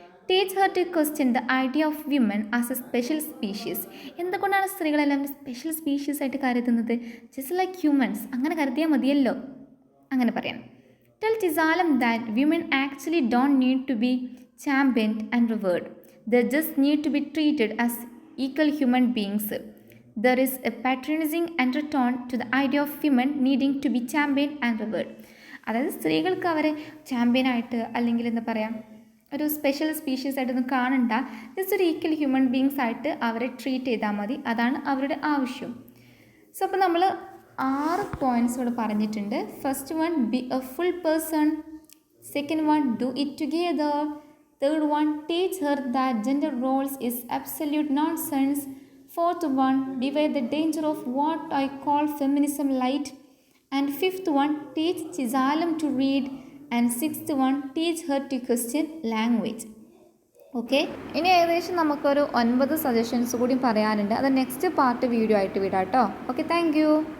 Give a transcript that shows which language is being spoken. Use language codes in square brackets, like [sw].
[en] Teach her to question the idea of women as a special species. [ml] എന്തുകൊണ്ടാണ് സ്ത്രീകളെല്ലാം special species ആയിട്ട് കരുതുന്നത്? [en] just like humans, [ml] അങ്ങനെ കരുതിയാൽ മതിയല്ലോ, അങ്ങനെ പറയാം. [en] Tell Chizalam that women actually don't need to be championed and revered. They just need to be treated as equal human beings. There is a patronizing undertone to the idea of women needing to be championed and revered. [ml] അതായത് സ്ത്രീകൾക്ക് അവരെ ചാമ്പ്യനായിട്ട് അല്ലെങ്കിൽ എന്താ പറയുക, ഒരു special species ആയിട്ടൊന്നും കാണണ്ട, just ഒരു ഈക്വൽ ഹ്യൂമൻ ബീങ്സ് ആയിട്ട് അവരെ ട്രീറ്റ് ചെയ്താൽ മതി, അതാണ് അവരുടെ ആവശ്യം. സോ അപ്പോൾ നമ്മൾ 6 പോയിൻറ്റ്സ് ഇവിടെ പറഞ്ഞിട്ടുണ്ട്. [en] First one, be a full person. Second one, do it together. Third one, teach her that gender roles is absolute nonsense. Fourth one, beware the danger of what I call feminism light. And fifth one, teach Chizalam to read. And sixth one, teach her to question language. Okay. [ml] ഇനി ഏകദേശം നമുക്കൊരു 9 suggestions കൂടി പറയാനുണ്ട്. അത് next part video ആയിട്ട് വിടാം കേട്ടോ. Okay, thank you.